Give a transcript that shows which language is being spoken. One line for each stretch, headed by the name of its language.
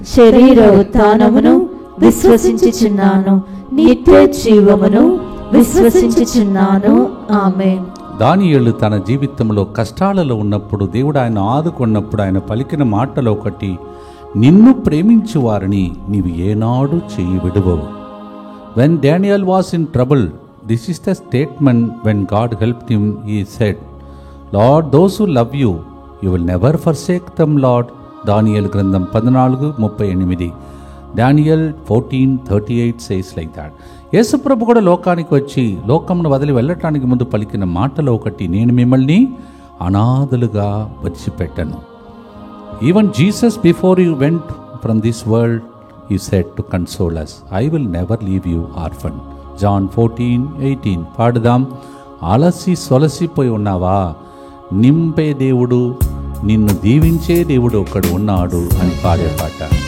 Telugu: శరీర ఉత్థానమును విశ్వసించుచున్నాను. నిత్య జీవమును విశ్వసించుచున్నాను. ఆమేన్. దానియేలు తన జీవితంలో కష్టాలలో ఉన్నప్పుడు, దేవుడు ఆయన ఆదుకున్నప్పుడు ఆయన పలికిన మాటలో ఒకటి, నిన్ను ప్రేమించు వారిని నీవు ఏనాడు చేయి విడువవు.
English: When Daniel was in trouble, this is the statement when God helped him. He said, Lord, those who love you, you will never forsake them, Lord.
Telugu: దానియేలు గ్రంథం 14:38.
English: Daniel 14:38 says like that.
Telugu: యేసుప్రభు కూడా లోకానికి వచ్చి లోకమును వదిలి వెళ్ళటానికి ముందు పలికిన మాటలో ఒకటి, నేను మిమ్మల్ని అనాథలుగా విడిచిపెట్టను.
English: Even Jesus before you went from this world, he said to console us, I will never leave you orphan.
Telugu: John 14:18. పాడుదాం. అలసి సొలసిపోయి ఉన్నావా, నింపే దేవుడు, నిన్ను దీవించే దేవుడు ఒకడు ఉన్నాడు అని పాడే పాట.